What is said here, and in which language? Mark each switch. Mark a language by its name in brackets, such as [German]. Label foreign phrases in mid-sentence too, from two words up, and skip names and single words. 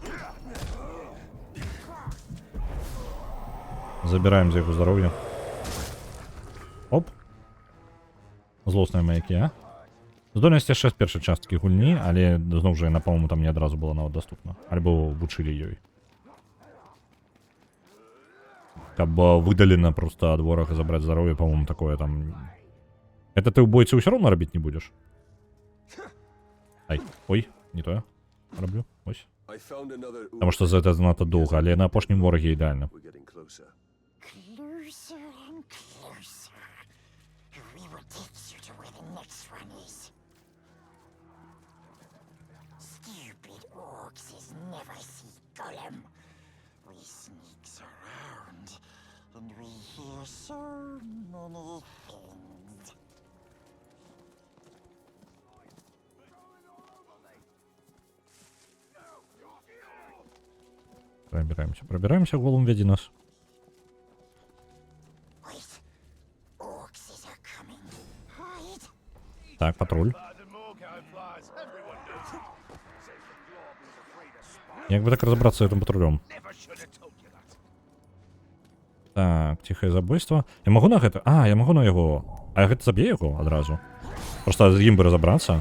[Belarusian] Забираем за яго здароўе. Оп. Злосныя маякі, а? Здольнасць яшчэ з першай часткі гульні, але зноў жа, яна, па-моему, там не адразу была нават даступна. Альбо вучылі ёй. Каб выдалена просто ад ворага забраць здароўе, [Russian] по-моему, такое там... [Belarusian] Это ты ў бойцы ўсё роўна рабіць не будзеш? Ай, ой, не тое. Раблю, ось. [English] I found another [Belarusian] Таму што за гэта занадта доўга, але на апошнім вораге ідэальна. [English] We're getting closer. Closer and closer. We will take you to where the next one is. Stupid orcs never see Gollum. We sneaks around, and we hear so many things. [Russian] Пробираемся, голым веди нас. [English] Wait, orcs are coming. Hide. [Belarusian] Так, патруль. [Russian] Як бы так разобраться с этим патрулем? [Belarusian] Так, тихое забойство. Я могу на гэта? А, я могу на яго. А гэта заб'е яго адразу. Просто з ім бы разобраться.